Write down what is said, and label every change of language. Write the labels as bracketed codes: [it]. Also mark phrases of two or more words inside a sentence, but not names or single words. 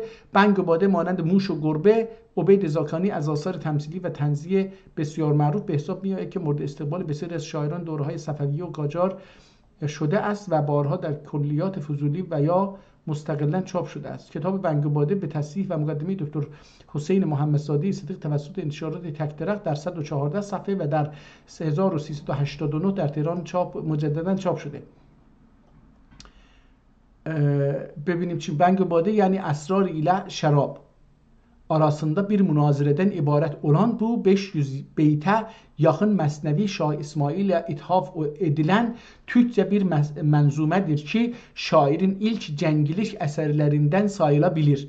[fa] بنگ و باده مانند موش و گربه عبید زاکانی از آثار تمثیلی و طنزی بسیار معروف به حساب میاد که مورد استقبال بسیاری از شاعران دوره‌های صفویه و قاجار شده است و بارها در کلیات فضولی و یا مستقلاً چاپ شده است. کتاب بنگ و باده به تصحیح و مقدمه دکتر حسین محمدزاده صدیق توسط انتشارات تک‌درخت در 114 صفحه و در 1389 در تهران مجدداً چاپ شده. ببینیم چی. [tr] Bang و باده yani esrar ile şarap arasında bir münazireden ibaret olan bu 500 beyte yakın mesnevi Şah İsmail'e ithaf edilen Türkçe bir menzumedir ki şairin ilk cengilik eserlerinden sayılabilir.